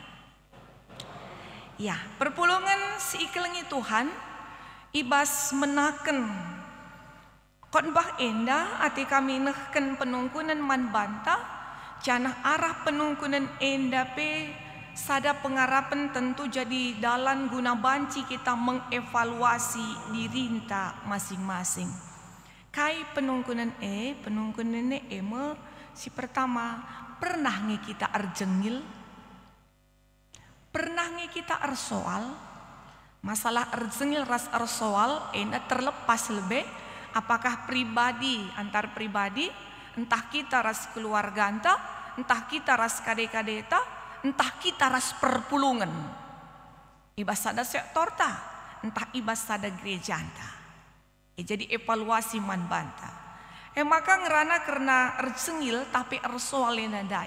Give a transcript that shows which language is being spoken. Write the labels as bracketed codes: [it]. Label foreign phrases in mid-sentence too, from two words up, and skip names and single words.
[btx] Ya, perpulungan seikelengi Tuhan ibas menaken khotbah enda ati kami nehken penungkunan man banta janah arah penungkunan enda pe sada pengarapan tentu jadi dalan guna banci kita [id] mengevaluasi dirinta masing-masing. [btx] Kai penungkunan me si pertama pernah nge kita arjengil, pernah nge kita arsoal. Masalah arjengil ras arsoal enda [id] terlepas lebih apakah pribadi antar pribadi, [btx] entah kita ras keluarga entah kita ras kade-kadeta, entah kita ras perpulungan, ibas sada sektor ta, entah ibas sada gereja ta. Jadi evaluasi man banta. Maka ngerana karena ersengil tapi ersoalena dai.